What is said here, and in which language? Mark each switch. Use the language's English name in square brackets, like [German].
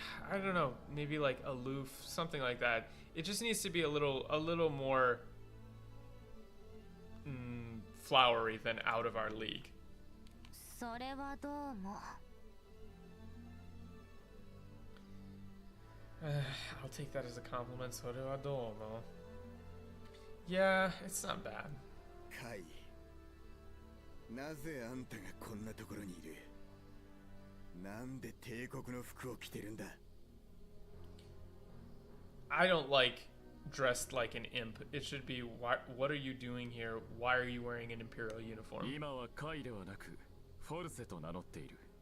[English] I don't know, maybe like aloof, something like that. It just needs to be a little more flowery than out of our league. [Japanese] それはどうも。 [English] I'll take that as a compliment. それはどうも. Yeah, it's not bad. [Japanese] カイ、なぜあんたがこんなところにいる？なんで帝国の服を着てるんだ？ [English] I don't like dressed like an imp. It should be, what are you doing here? Why are you wearing an imperial uniform? [Japanese] 今はカイではなくフォルセと名乗っている。